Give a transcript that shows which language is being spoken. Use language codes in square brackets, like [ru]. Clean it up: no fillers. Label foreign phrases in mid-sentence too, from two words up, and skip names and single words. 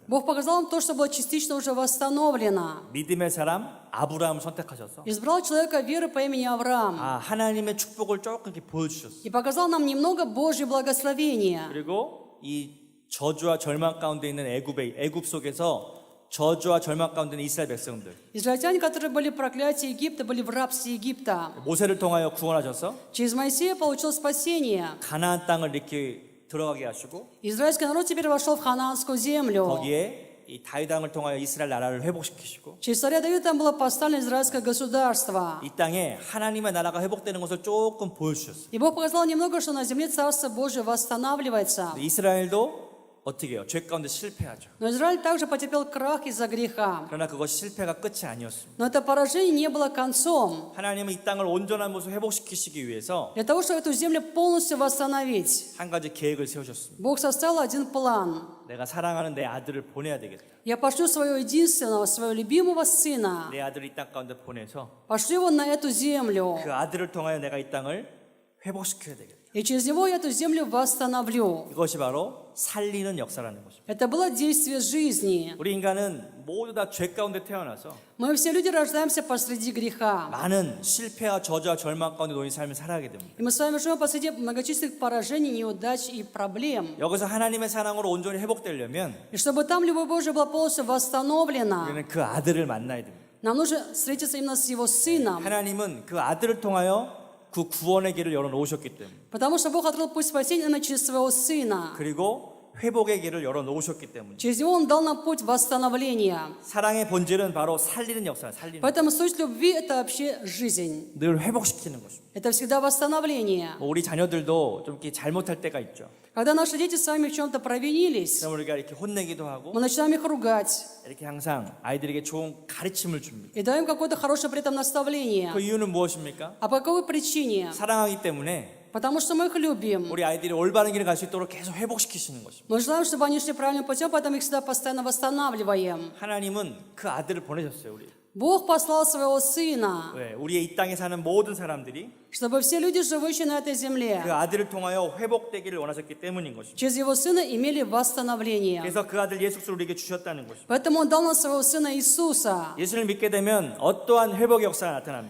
[ru] Бог показал нам то, что было частично уже восстановлено. [ko] 믿음의 사람 아브라함을 선택하셔서 [ru] Избрал человека веры по имени Авраам [ko] 하나님의 축복을 조금 이렇게 보여주셨어요. [ru] и показал нам немного Божьего благословения. [ko] 그리고 이 저주와 절망 가운데 있는 애굽 속에서 저주와 절망 가운데 있는 이스라엘 백성들 [ru] Израильтяне, которые были в проклятии Египта, были в рабстве Египта. [ko] 모세를 통하여 구원하셔서 [ru] Через Моисея получил спасение. [ko] 가나안 땅을 이렇게 들어가게 하시고 [ru] Израильский народ теперь вошел в ханаанскую землю. [ko] 거기에 이 다윗 왕을 통하여 이스라엘 나라를 회복시키시고 [ru] Через царя Давида там было поставлено израильское государство. [ko] 이 땅에 하나님의 나라가 회복되는 것을 조금 보여주셨어요. [ru] И Бог показал немного, что на земле Царство Божие восстанавливается. [ko] 이스라엘도 어떻게 해요? 죄 가운데 실패하죠. [ru] Но Израиль также потерпел крах из-за греха. [ko] 그러나 그것이 실패가 끝이 아니었습니다. [ru] Но это поражение не было концом. [ko] 하나님은 이 땅을 온전한 모습으로 회복시키시기 위해서 [ru] Для того, чтобы эту землю полностью восстановить, [ko] 한 가지 계획을 세우셨습니다. [ru] Бог составил один план. [ko] 내가 사랑하는 내 아들을 보내야 되겠다. [ru] Я пошлю своего единственного, своего любимого сына. [ko] 내 아들을 이 땅 가운데 보내서 [ru] Пошлю его на эту землю. [ko] 그 아들을 통하여 내가 이 땅을 회복시켜야 되겠다. [ru] И через него я эту землю восстановлю. [ko] 이것이 바로 살리는 역사라는 것입니다. [ru] Это было действие жизни. [ko] 우리 인간은 모두 다 죄 가운데 태어나서 [ru] Мы все люди рождаемся посреди греха. [ko] 많은 실패와 저주와 절망 가운데 놓인 삶을 살아가게 됩니다. [ru] И мы с вами живем посреди многочисленных поражений, неудач и проблем. [ko] 여기서 하나님의 사랑으로 온전히 회복되려면 [ru] И чтобы там любовь Божия была полностью восстановлена, [ko] 우리는 그 아들을 만나야 됩니다. [ru] нам нужно встретиться именно с Его Сыном. [ko] 하나님은 그 아들을 통하여 그 구원의 길을 열어놓으셨기 때문에 [ru] Потому что Бог открыл путь спасения именно через Своего Сына. [ko] 그리고 회복의 길을 열어 놓으셨기 때문에. [ru] Через него Он дал нам путь восстановления. [ko] 사랑의 본질은 바로 살리는 역사예요. 살리는. [ru] Поэтому суть любви – это вообще жизнь. [ko] 늘 회복시키는 것입니다. [ru] Это всегда восстановление. [ko] 우리 자녀들도 좀 이렇게 잘못할 때가 있죠. [ru] Когда наши дети с вами в чем-то провинились, [ko] 그럼 우리가 이렇게 혼내기도 하고 [ru] мы начинаем их ругать [ko] 이렇게 항상 아이들에게 좋은 가르침을 줍니다. [ru] и даем какое-то хорошее при этом наставление. [ko] 그 이유는 무엇입니까? [ru] А по какой причине? [ko] 사랑하기 때문에 [ru] Потому что мы их любим. [ko] 우리 아이들이 올바른 길을 갈 수 있도록 계속 회복시키시는 것입니다. [ru] Мы желаем, чтобы они шли правильным путем, поэтому их всегда постоянно восстанавливаем. [ko] 하나님은 그 아들을 보내셨어요. 우리. [ru] Бог послал своего Сына, [ko] 왜? 우리의 이 땅에 사는 모든 사람들이 [ru] чтобы все люди, живущие на этой [ko] 그 [ru] земле, [ko] 아들을 통하여 회복되기를 원하셨기 때문인 것입니다. [ru] через Его Сына имели восстановление. [ko] 그래서 그 아들 예수 그리스도를 우리에게 주셨다는 것입니다. [ru] Поэтому Он дал нам своего Сына Иисуса. [ko] 예수를 믿게 되면 어떠한 회복의 역사가 나타납니까?